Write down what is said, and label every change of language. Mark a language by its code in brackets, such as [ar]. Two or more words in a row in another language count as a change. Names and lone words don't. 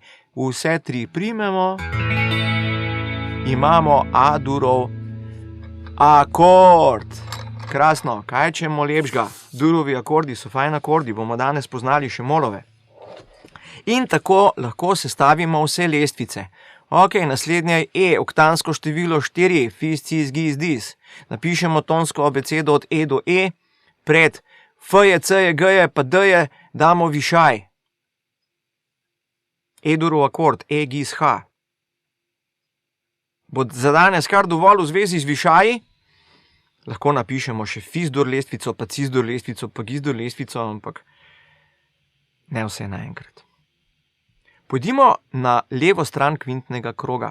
[sl] Vse 3 primemo. Imamo A-durov akord. Krasno, kaj čemo lepšega? Durovi akordi so fajn akordi, bomo danes poznali še molove. In tako lahko sestavimo vse lestvice. Ok, naslednje je E, oktansko število 4, fis, cis, gis, dis. Napišemo tonsko abecedo od E do E, pred F je, C je, G je, pa D je, damo višaj. E-durov akord, E, gis, H. Bo za danes kar dovolj v zvezi z višaji? Lahko napišemo še Fis-dur lestvico, pa Cis-dur lestvico, pa Gis-dur lestvico, ampak ne vse naenkrat. Pojdimo na levo stran kvintnega kroga.